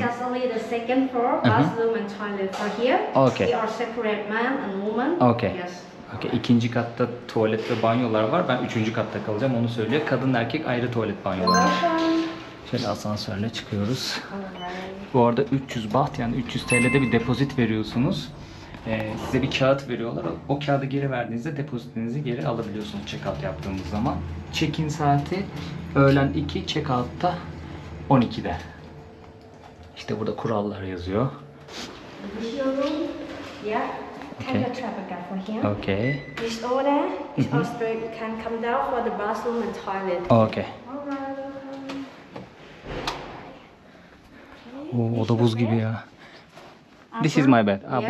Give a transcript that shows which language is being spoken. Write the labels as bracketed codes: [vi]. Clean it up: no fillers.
[en] That's only the second floor. Bathroom and toilet for here. Okay. We are separate man and woman. Okay. Yes. Okay. [tr] İkinci katta tuvalet ve banyolar var. Ben üçüncü katta kalacağım. Onu söylüyor. Kadın erkek ayrı tuvalet banyolar var. Şöyle asansörle çıkıyoruz. Bu arada 300 baht yani 300 TL'de bir depozit veriyorsunuz. Size bir kağıt veriyorlar. O kağıdı geri verdiğinizde depozitinizi geri alabiliyorsunuz check-out yaptığınız zaman. Check-in saati öğlen 2, check-out'ta 12'de. İşte burada kurallar yazıyor. [en] This is your room. Yeah. Okay. Can you travel guide for here? Okay. This over there is also you can come down for the bathroom and toilet. Okay. Alright. [tr] Oo, o da buz gibi ya. [en] This is my bed. Yeah,